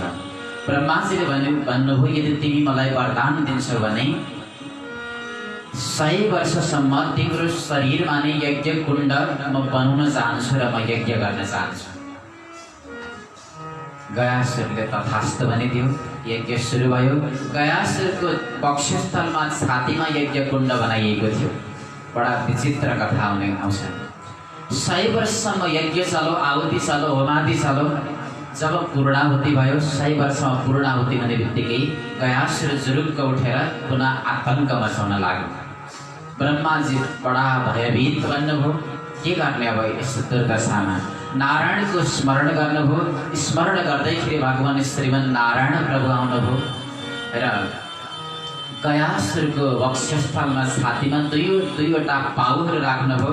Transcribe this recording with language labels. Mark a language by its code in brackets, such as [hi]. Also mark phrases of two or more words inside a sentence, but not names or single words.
[ne] ब्रह्माजीले भन्नुभयो, यदि तिमी मलाई वरदान दिन्छौ भने 100 वर्षसम्म तिम्रो शरीरमा नै यज्ञ कुण्ड म बनाउन चाहन्छु र म यज्ञ गर्न चाहन्छु। गयासुरले तथास्तु भनिदियो। यज्ञ सुरु भयो। गयासुरको वक्षस्थलमा छातीमा यज्ञ कुण्ड बनाइएको थियो। बडा विचित्र कथा आउँछ। 100 वर्षसम्म यज्ञ चलो, आहुति चलो, होमादि चलो। जब पूर्णाहुति भयो, 100 वर्षमा पूर्णाहुति हुने बित्तिकै गयासुर जुरुक्क उठेर पुनः आतंक मचाउन लाग्यो। ब्रह्माजी बडा भयभीत बन्नुभयो, के गर्ने अब यस्तो दुर्दशामा? नारायणको स्मरण गर्नुभयो। स्मरण गर्दैखेरि भगवान श्रीमन नारायण प्रभु आउनुभयो र गयासुरको वक्षस्थलमा छातीमा दुईवटा पाउहरू राख्नुभयो।